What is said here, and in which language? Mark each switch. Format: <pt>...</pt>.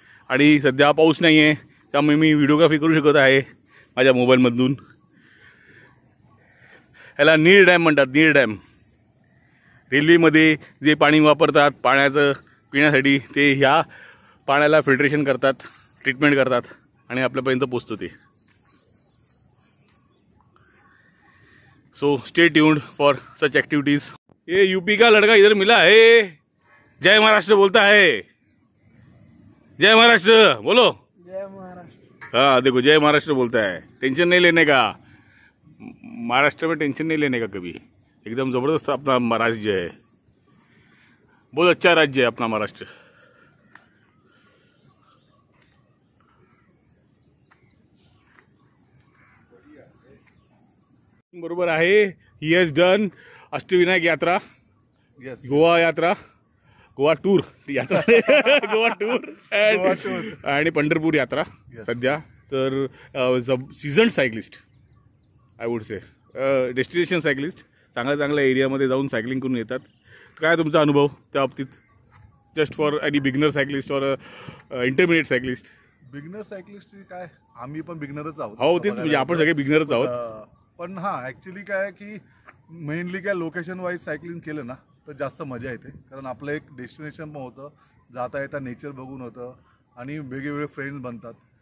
<mr>आणि सध्या पाऊस नाही आहे, त्यामुळे मी व्हिडिओग्राफी करू शकत आहे माझ्या मोबाईलमधून। ह्याला नीर डॅम म्हणतात, नीर डॅम। रेल्वेमध्ये जे पाणी वापरतात पाण्याचं पिण्यासाठी, ते ह्या पाण्याला फिल्ट्रेशन करतात, ट्रीटमेंट करतात आणि आपल्यापर्यंत पोचतं ते।</mr> <en>So stay tuned for such activities.</en> <hi>ये यूपी का लड़का इधर मिला है, जय महाराष्ट्र बोलता है। जय महाराष्ट्र बोलो। जय महाराष्ट्र। हाँ देखो, जय महाराष्ट्र बोलता है। टेंशन नहीं लेने का, महाराष्ट्र में टेंशन नहीं लेने का कभी। एकदम जबरदस्त अपना राज्य है, बहुत अच्छा राज्य है अपना महाराष्ट्र।</hi> <mr>बरोबर आहे।</mr> <en>he has done</en> <mr>अष्टविनायक यात्रा, गोवा यात्रा, गोवा टूर यात्रा गोवा टूर आणि पंढरपूर यात्रा सध्या। तर season cyclist,</mr> <en>I would say destination cyclist,</en> <mr>चांगल्या एरियामध्ये जाऊन सायकलिंग करून येतात। काय तुमचा अनुभव त्या बाबतीत?</mr> <en>Just for any beginner cyclist और intermediate cyclist?</en> <mr>बिगनर सायकलिस्ट काय, आम्ही पण बिगनरच आहोत। हो, तेच म्हणजे आपण सगळे बिगनरच आहोत। पण हा ॲक्च्युली काय की मेनली काय लोकेशन वाईज सायकलिंग केलं ना तर जास्त मजा येते। कारण आपलं एक डेस्टिनेशन पण होतं, जाता येता नेचर बघून होतं आणि वेगवेगळे फ्रेंड्स बनतात।</mr>